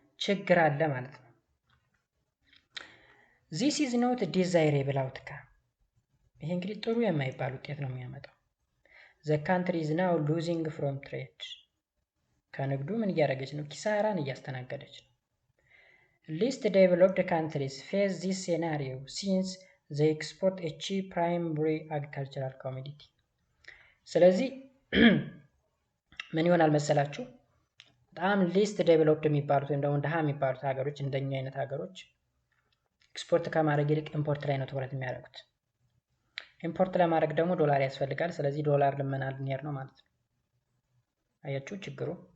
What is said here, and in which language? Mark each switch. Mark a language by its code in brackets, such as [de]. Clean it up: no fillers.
[am] ችግር አለ ማለት ነው። [en] this is not desirable outcome። [am] ይሄ እንግዲህ ጥሩ የማይባል ውጤት ነው የሚያመጣው። [en] the country is now losing from trade። [am] ከንግዱ ምን እያደረገች ነው? ኪሳራን እያስተናገደች ነው። [en] least developed countries face this scenario since they export a cheap primary agricultural commodity። [am] ስለዚህ ምን ይሆናል መሰላችሁ? በጣም ሊስት ዴቨሎፕድ የሚባሉት ወይም ደግሞ ደሃ የሚባሉት ሀገሮች እንደኛ አይነት ሀገሮች ኤክስፖርት ከማድረግ ይልቅ ኢምፖርት ላይ ነው ትኩረት የሚያደርጉት። ኢምፖርት ለማድረግ ደግሞ ዶላር ያስፈልጋል። ስለዚህ ዶላር ልመና ልንሄድ ነው ማለት ነው። አያችሁ ችግሩ።